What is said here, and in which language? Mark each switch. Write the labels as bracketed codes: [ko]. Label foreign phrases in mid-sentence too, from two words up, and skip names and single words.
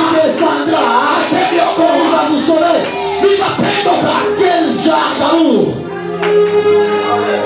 [fr] descendra. Il [sw] Ataniokoa. [fr] va vous sauver. [sw] Ni mapendo gani? [fr] Quel genre d'amour?